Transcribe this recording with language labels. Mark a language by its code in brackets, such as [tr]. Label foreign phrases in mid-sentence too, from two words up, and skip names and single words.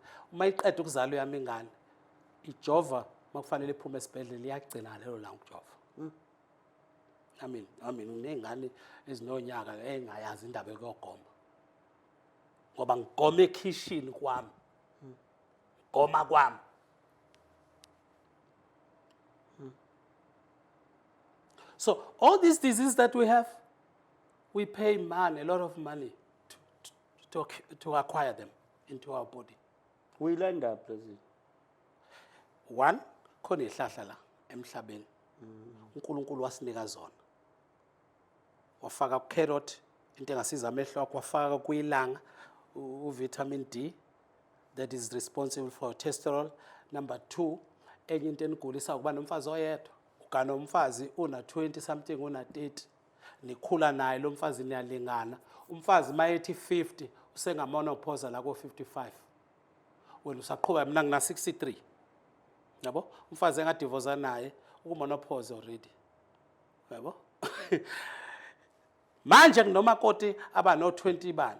[zu] Uma iqeda ukuzalwa yami ingane ijova makufanele iphume esibhedlela iyagcina lelo la ukujova. Nengane ezinonyaka engayazi indaba yokugoma. Ngoba ngigoma ekitchen kwami. Goma kwami. [en] So all these diseases that we have, we pay money, a lot of money to acquire them into our body. We land up, President. One, [zu] khona ihlahla la emhlabeni. uNkulunkulu wasinika zona. Wafaka carrot into engasiza amehlo akho, wafaka kuyilanga [en] vitamin D that is responsible for testosterone. [zu] Number 2, enye into enigulisa ukuba nomfazi oyedwa. Ukana umfazi una 20 something una 30. Nikhula naye lo mfazi niyalingana. Umfazi mayethi 50 usengamonopause la ko 55. Wena usaqhubeka mina ngina 63. Yabo? Umfazi engadivorce naye ukumonopause already. Yabo? Manje kunoma koti aba no 20 bani.